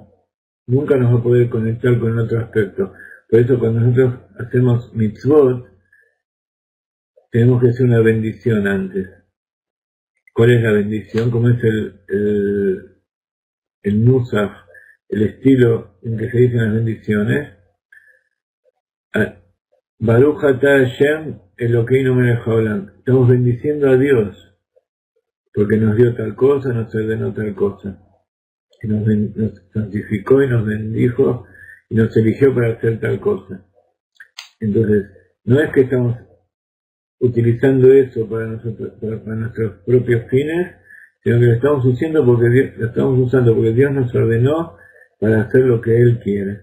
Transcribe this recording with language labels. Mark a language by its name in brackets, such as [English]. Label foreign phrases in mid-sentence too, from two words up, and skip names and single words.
[Spanish] Nunca nos va a poder conectar con otro aspecto. Por eso cuando nosotros hacemos mitzvot, tenemos que hacer una bendición antes. ¿Cuál es la bendición? ¿Cómo es el nusach, el estilo en que se dicen las bendiciones? [Hebrew] ברוך אתה השם אלוקינו מלך העולם. [Spanish] Estamos bendiciendo a Dios porque nos dio tal cosa, nos ordenó tal cosa, que nos santificó y nos bendijo y nos eligió para hacer tal cosa. Entonces, no es que estamos utilizando eso para nosotros, para nuestros propios fines, sino que lo estamos usando porque Dios nos ordenó para hacer lo que Él quiere.